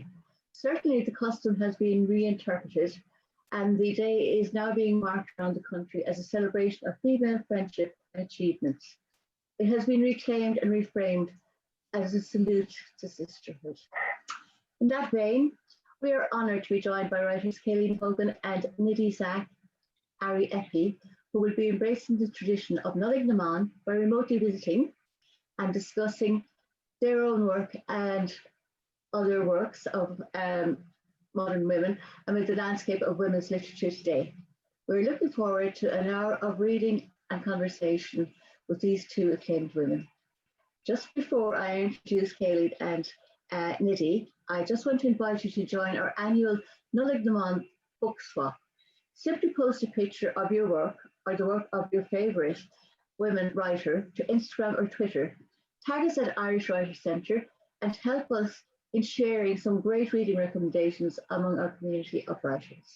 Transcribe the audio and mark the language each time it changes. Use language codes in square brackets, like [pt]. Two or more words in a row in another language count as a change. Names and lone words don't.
[en] Certainly the custom has been reinterpreted, and the day is now being marked around the country as a celebration of female friendship and achievements. It has been reclaimed and reframed as a salute to sisterhood. In that vein, we are honoured to be joined by writers Caelainn, Hogan and Nidhi Aria Eipe, who will be embracing the tradition of Nollaig na mBan by remotely visiting and discussing their own work and other works of modern women amid the landscape of women's literature today. We're looking forward to an hour of reading and conversation with these two acclaimed women. Just before I introduce Caelainn and Nidhi, I just want to invite you to join our annual Nollaig na mBan book swap. Simply post a picture of your work or the work of your favourite women writer to Instagram or Twitter. Tag us at Irish Writers' Centre and help us in sharing some great reading recommendations among our community of writers.